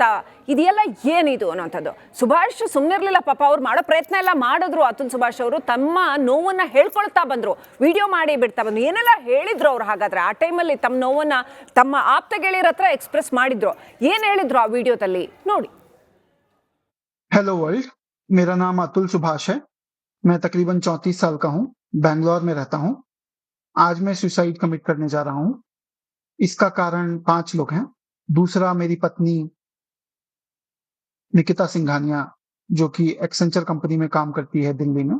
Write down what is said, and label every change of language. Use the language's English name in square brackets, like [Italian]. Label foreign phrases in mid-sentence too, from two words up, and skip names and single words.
[Kannada] ಇದೆಲ್ಲ ಏನಿದು ಅನ್ನೋಂಥದ್ದು. ಸುಭಾಷ್ ಸುಮ್ಮನಿರ್ಲಿಲ್ಲ ಪಾಪ, ಅವ್ರು ಮಾಡೋ ಪ್ರಯತ್ನ ಎಲ್ಲ ಮಾಡಿದ್ರು. ಅತುಲ್ ಸುಭಾಷ್ ಅವರು ತಮ್ಮ ನೋವನ್ನ ಹೇಳ್ಕೊಳ್ತಾ ಬಂದ್ರು, ವಿಡಿಯೋ ಮಾಡಿ ಬಿಡ್ತಾ ಬಂದ್ರು. ಏನೆಲ್ಲ ಹೇಳಿದ್ರು ಅವ್ರು? ಹಾಗಾದ್ರೆ ಆ ಟೈಮಲ್ಲಿ ತಮ್ಮ ನೋವನ್ನ ತಮ್ಮ ಆಪ್ತ ಗೆಳೆಯರ ಹತ್ರ ಎಕ್ಸ್ಪ್ರೆಸ್ ಮಾಡಿದ್ರು. ಏನ್ ಹೇಳಿದ್ರು ಆ ವಿಡಿಯೋದಲ್ಲಿ ನೋಡಿ. [English] hello world, [Hindi] मेरा नाम अतुल सुभाष है। मैं तकरीबन 34 साल का हूँ, बैंगलोर में रहता हूँ। आज मैं [English] suicide commit [Hindi] करने जा रहा हूँ। इसका कारण 5 लोग हैं। दूसरा, मेरी पत्नी निकिता सिंघानिया, जो कि एक्सेंचर कंपनी में काम करती है दिल्ली में।